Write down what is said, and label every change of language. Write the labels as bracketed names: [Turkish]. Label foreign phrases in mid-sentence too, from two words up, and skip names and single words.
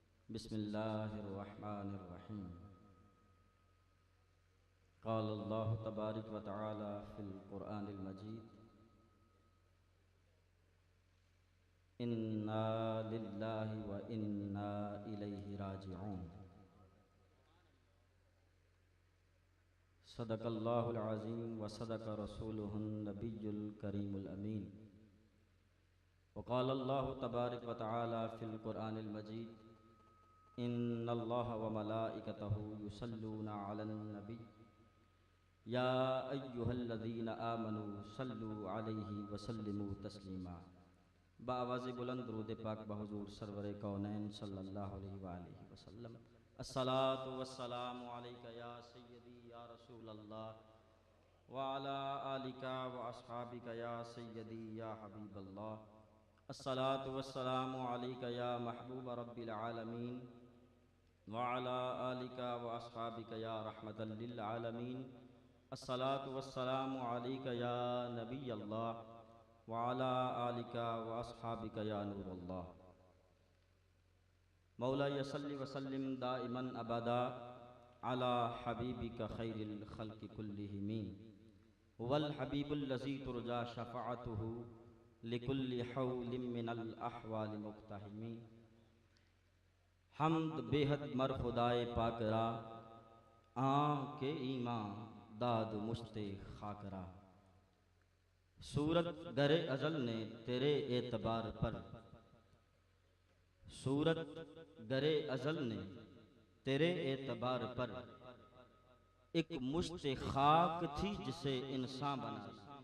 [Arabic] بسم الله الرحمن الرحيم. قال الله تبارك وتعالى في القرآن المجيد إنا لله وإنا إليه راجعون. صدق الله العظيم وصدق رسوله النبي الكريم الأمين. وقال الله تبارك وتعالى في القرآن المجيد إن الله وملائكته يصلون على النبي يا أيها الذين آمنوا صلوا عليه وسلموا تسليما. [Urdu] باآواز بلند درود پاک بحضور سرور کونین [Arabic] صلى الله عليه وآله وسلم. الصلاة والسلام عليك يا سيدي يا رسول الله وعلى آلك وأصحابك يا سيدي يا حبيب الله. الصلاة والسلام عليك يا محبوب رب العالمين وعلى آلك وأصحابك يا رحمة للعالمين. الصلاة والسلام عليك يا نبي الله وعلى آلك وأصحابك يا نور الله. مولاي صل وسلم دائما أبدا على حبيبك خير الخلق كلهم والحبيب الذي ترجى شفاعته لكل هول من الأهوال مقتحم. [Persian] حمد بی‌حد مر خدای پاک را که ایمان داد مشت خاک را. [Urdu] صورت گرِ ازل نے تیرے اعتبار پر، صورت گرِ ازل نے تیرے اعتبار پر ایک مشتِ خاک تھی جسے انسان بنا دیا.